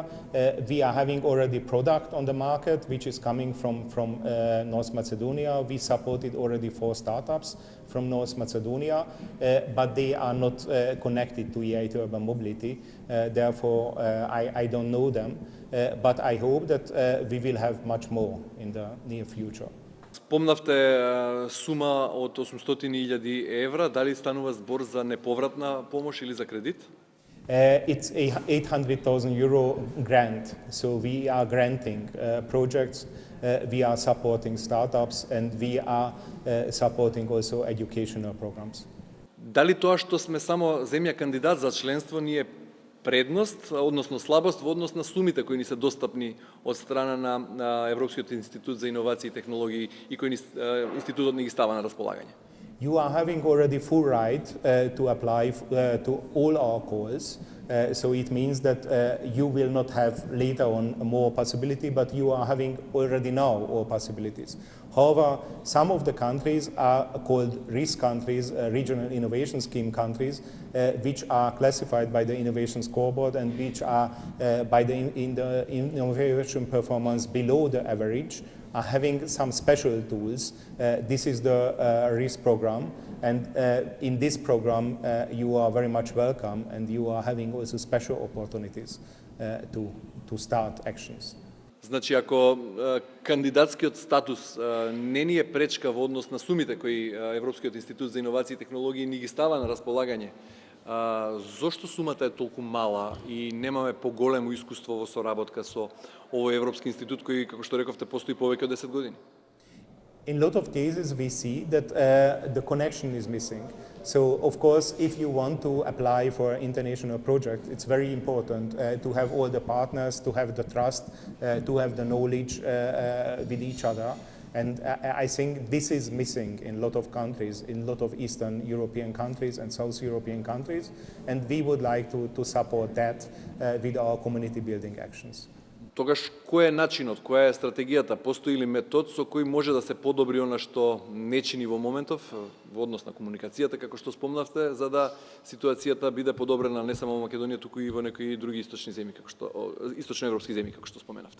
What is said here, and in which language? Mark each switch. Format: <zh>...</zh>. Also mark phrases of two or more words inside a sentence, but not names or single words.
<en>We are having already product on the market which is coming from North Macedonia. We supported already 4 startups from North Macedonia, but they are not connected to EIT Urban Mobility. Therefore, I don't know them, but I hope that we will have much more in the near future.</en> <mk>Спомнавте сума од 800.000 евра, дали станува збор за неповратна помош или за кредит?</mk> <en>It's a 800,000 euro grant, so we are granting projects, we are supporting startups, and we are supporting also educational programs.</en> <mk>Дали тоа што сме само земја кандидат за членство ни е предност, односно слабост во однос на сумите кои ни се достапни од страна на Европскиот институт за иновации и технологии и кои институтот ни ги става на располагање?</mk> <en>You are having already full right to apply to all our calls. So it means that you will not have later on more possibility, but you are having already now all possibilities. However, some of the countries are called RISC countries, Regional Innovation Scheme countries, which are classified by the Innovation Scoreboard and which are by the innovation performance below the average, are having some special tools. This is the RISC program, and in this program you are very much welcome, and you are having also special opportunities to start actions.</en> <mk>Значи, ако кандидатскиот статус не ни е пречка во однос на сумите кои Европскиот институт за иновации и технологии ни ги става на располагање, зошто сумата е толку мала и немаме поголемо искуство во соработка со овој Европски институт кој, како што рековте, постои повеќе од 10 години?</mk> <en>In a lot of cases we see that the connection is missing. So of course, if you want to apply for an international project, it's very important to have all the partners, to have the trust, to have the knowledge with each other. And I think this is missing in a lot of countries, in a lot of Eastern European countries and South European countries. And we would like to support that with our community building actions.</en> <mk>Тогаш, кој е начинот, која е стратегијата, постои ли метод со кој може да се подобри она што не чини во моментов, во однос на комуникацијата, како што спомнавте, за да ситуацијата биде подобрена не само во Македонија, туку и во некои други источни земји, источноевропски земји, како што споменавте?</mk>